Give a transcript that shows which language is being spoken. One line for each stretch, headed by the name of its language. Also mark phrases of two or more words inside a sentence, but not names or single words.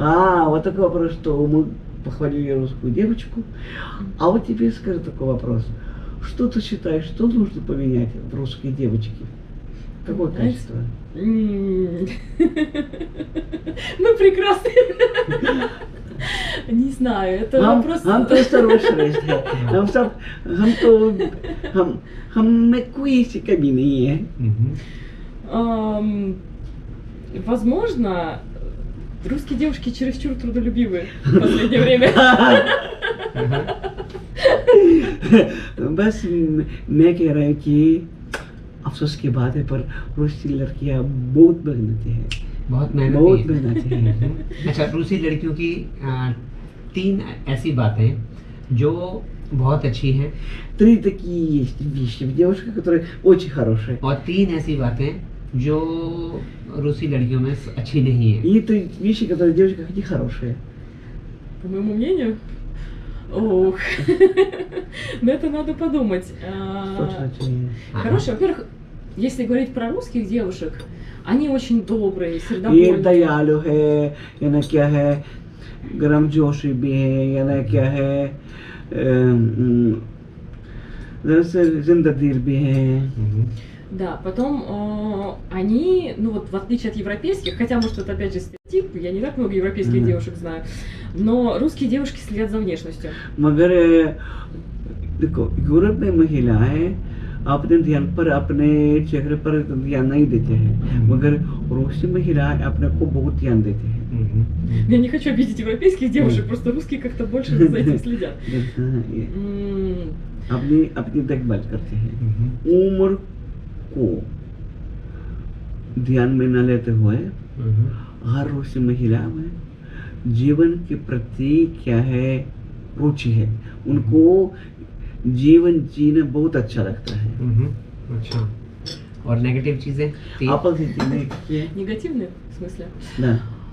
Russian: Вот такой вопрос, что мы похвалили русскую девочку, а вот тебе скажу такой вопрос. Что ты считаешь, что нужно поменять в русской девочке? Какое качество? Мы прекрасны. Не знаю, это вопрос...
Hindi: हम तो सर्वश्रेष्ठ है, हम में कोई ऐसी कमी नहीं है।
Russian: Возможно, русские девушки чересчур трудолюбивы в последнее время.
Hindi: बस मैं कह रहा हूँ कि अफसोस की बात है, पर रूसी लड़कियाँ बहुत मेहनती है, बहुत मेहनती है। अच्छा, रूसी लड़कियों की 3 ऐसी बातें जो बहुत अच्छी हैं,
Russian: 3 такие есть вещи в девушках, которые очень хорошие,
Hindi: और 3 ऐसी बातें जो रूसी लड़कियों में अच्छी नहीं है।
Russian: и 3 вещи, которые в девушках не хорошие. По моему мнению, ох, на это надо подумать. Хорошо, во-первых, если говорить про русских девушек, они очень добрые,
Hindi: ये
Russian: сердобольные.
Hindi: दयालु है, या ना क्या है, गर्मजोशी भी है, या ना क्या है, जिंदादिल भी है।
Russian: Да, потом они, ну вот в отличие от европейских, хотя может это опять же стереотип, я не так много европейских девушек знаю, но русские девушки следят за внешностью.
Hindi: मगर देखो, यूरोप में महिलाएं अपने ध्यान पर, अपने चेहरे पर ध्यान नहीं देते हैं, मगर रूसी महिलाएं अपने को बहुत ध्यान देते हैं।
Russian: Я не хочу обидеть европейских девушек, просто русские как-то больше за этим следят.
Hindi: अपनी देखभाल करते हैं, उम्र को ध्यान में न लेते हुए हर रूसी महिला में जीवन के प्रति क्या है, रुचि है, उनको जीवन जीना बहुत अच्छा लगता है। अच्छा, और नेगेटिव चीजें?
Russian: Негативные в смысле? Да.